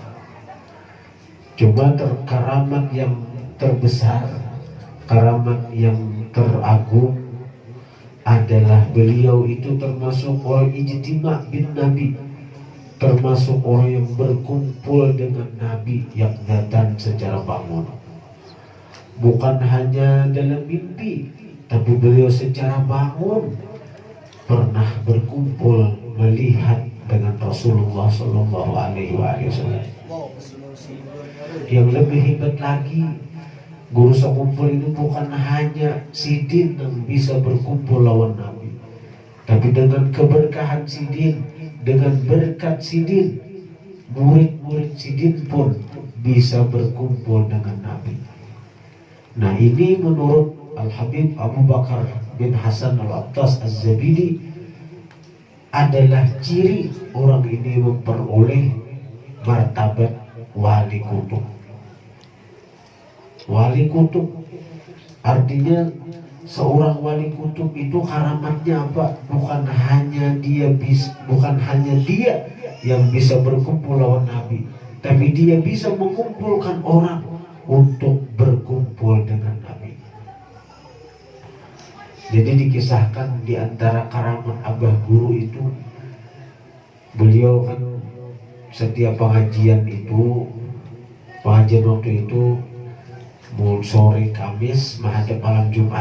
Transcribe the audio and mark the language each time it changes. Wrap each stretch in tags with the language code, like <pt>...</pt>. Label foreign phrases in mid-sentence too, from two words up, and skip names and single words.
<id>Cuma karamat yang terbesar, karamat yang teragung adalah beliau itu termasuk orang ijtima' bin Nabi, termasuk orang yang berkumpul dengan Nabi yang datang secara bangun. Bukan hanya dalam mimpi, tapi beliau secara bangun pernah berkumpul melihat dengan Rasulullah</id> <ar>صلى الله عليه وسلم.</ar> <id>Yang lebih hebat lagi, guru sekumpul ini bukan hanya sidin yang bisa berkumpul lawan Nabi, tapi dengan keberkahan sidin, dengan berkat sidin, murid-murid sidin pun bisa berkumpul dengan Nabi. Nah, ini menurut Al-Habib Abu Bakar bin Hasan Al-Attas Az-Zabidi adalah ciri orang ini memperoleh martabat wali kutub. Wali kutub artinya seorang wali kutub itu karamatnya apa? Bukan hanya dia yang bisa berkumpul lawan Nabi, tapi dia bisa mengumpulkan orang untuk berkumpul dengan Nabi. Jadi dikisahkan di antara karamat Abah Guru itu, beliau kan setiap pengajian waktu itu mulai sore Kamis menghadap malam Jumat.</id>